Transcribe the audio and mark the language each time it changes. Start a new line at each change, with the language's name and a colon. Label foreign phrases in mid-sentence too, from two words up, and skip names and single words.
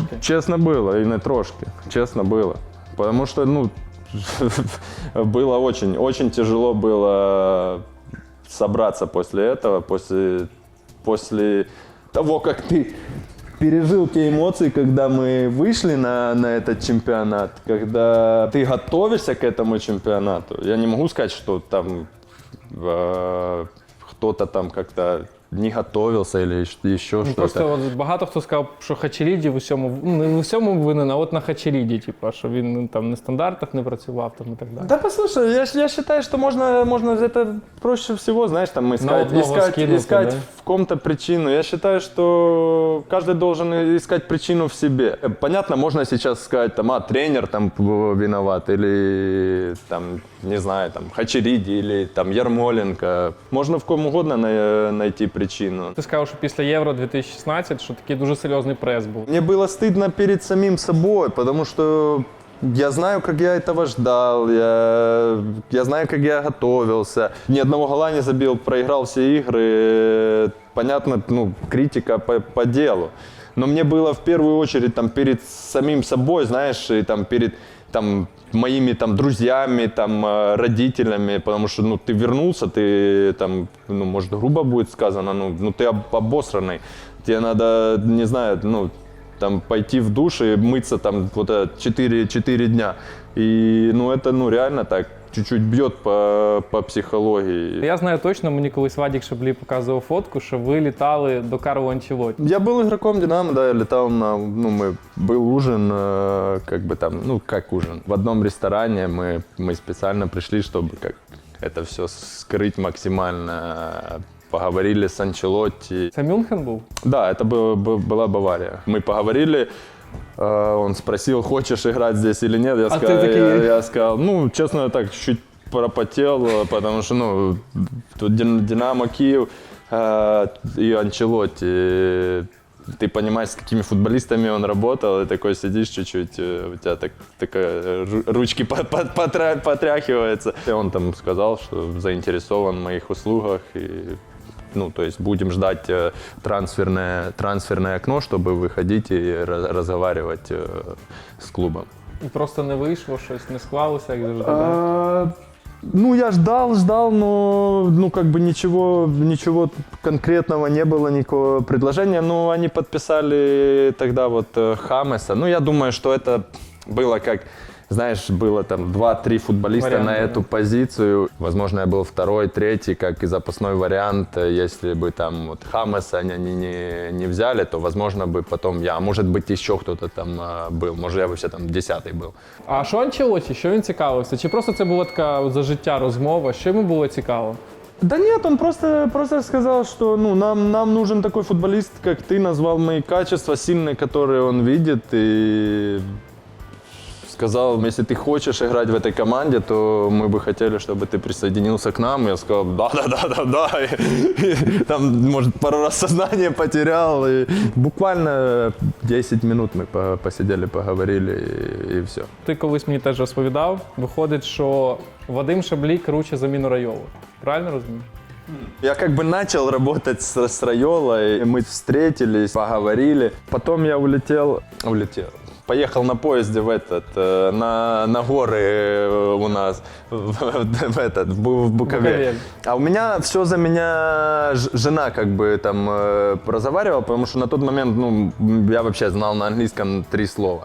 Russian: Честно было, и не трошки, честно было. Потому что, ну, было очень тяжело было собраться после этого, после того, как ты пережил те эмоции, когда мы вышли на этот чемпионат, когда ты готовишься к этому чемпионату. Я не могу сказать, что там кто-то там как-то не готовился или еще что-то.
Ukrainian: Просто от багато хто сказав, що Хачеріді в усьому, ну, не в усьому винен, а от на Хачеріді, типу, що він там на стандартах не працював там, і так далі.
Russian: Да послушай, я считаю, что можно это проще всего, знаешь, там искать в ком-то причину. Я считаю, что каждый должен искать причину в себе. Понятно, можно сейчас сказать, там, тренер там виноват, или там, не знаю, там, Хачеріді, или там Ярмоленко. Можно в ком угодно найти причину.
Ukrainian: Ти сказав, що після Євро 2016, що такий дуже серйозний прес був.
Russian: Мне было стыдно перед самим собой, потому что Я знаю, как я этого ждал, я знаю, как я готовился. Ни одного гола не забил, проиграл все игры. Понятно, ну, критика по делу. Но мне было в первую очередь там, перед самим собой, знаешь, и там, перед там, моими там, друзьями, там, родителями, потому что ну, ты вернулся, ты, там, ну, может, грубо будет сказано, ну ты обосранный. Тебе надо, не знаю, ну, там, пойти в душ и мыться там, вот, 4 дня. И ну, это ну, реально так чуть-чуть
Ukrainian: б'є по психології. Я знаю точно, мені колись Вадік Шаблі показував фотку, що ви літали до Карло Анчелотті.
Russian: Я был игроком «Динамо», да, я летал на, был ужин, как бы там, ну как ужин, в одном ресторане мы специально пришли, чтобы как это все скрыть максимально. Поговорили с Анчелотти. Це Мюнхен був? Да, это была Бавария. Мы поговорили. Он спросил, хочешь играть здесь или нет. Я сказал, ну, честно, так чуть пропотел, потому что, ну, тут Динамо Киев и Анчелотти. Ты понимаешь, с какими футболистами он работал, и такой сидишь чуть-чуть, у тебя такая ручки потряхиваются. И он там сказал, что заинтересован в моих услугах, и ну, то есть будем ждать трансферное окно, чтобы выходить и разговаривать с клубом.
Ukrainian: І просто не вийшло щось, не склалося, як завжди, да?
Russian: Ну, я ждал, но ну, как бы ничего конкретного не было, никакого предложения. Но они подписали тогда вот Хамеса. Ну, я думаю, что это было как... Знаешь, было там 2-3 футболиста вариант, на эту позицию. Возможно, я был второй, третий, как и запасной вариант. Если бы там вот Хамеса они не взяли, то, возможно, бы потом я, может быть, еще кто-то там был. Может, я бы все там 10-й был.
Ukrainian: А що Анчелотті? Що він цікавився? Чи просто це була така за життя розмова? Що йому було цікаво?
Russian: Да нет, он просто сказал, что ну, нам нужен такой футболист, как ты назвал мои качества, сильные, которые он видит. И сказал, если ты хочешь играть в этой команде, то мы бы хотели, чтобы ты присоединился к нам. Я сказал, да. И там, может, пару раз сознание потерял. И буквально 10 минут мы посидели, поговорили и все.
Ukrainian: Ти колись мені теж розповідав, виходить, що Вадим Шаблій круче за Міну Райолу. Правильно розумію?
Russian: Я как бы начал работать с Райолой, мы встретились, поговорили. Потом я улетел. Поехал на поезде на горы у нас, в Буковель. А у меня все за меня жена как бы там разговаривала, потому что на тот момент, ну, я вообще знал на английском 3 слова.